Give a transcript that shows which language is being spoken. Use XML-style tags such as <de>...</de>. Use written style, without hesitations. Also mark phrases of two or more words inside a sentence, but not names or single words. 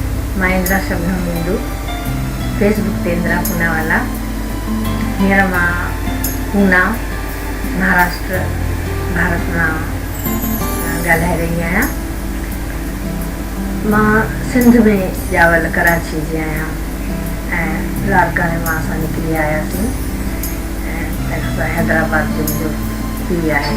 <sd>मां इंदिरा शबनम इंदू, फेसबुक ते इंदिरा पूनावाला। हींअर मां पूना महाराष्ट्र भारत मां ॻाल्हाए रही आहियां। मां सिंध में ॼावल कराची जी आहियां ऐं द्वारका में मां असां निकिरी आयासीं ऐं तंहिंखां हैदराबाद जो मुंहिंजो थी आहे।</sd>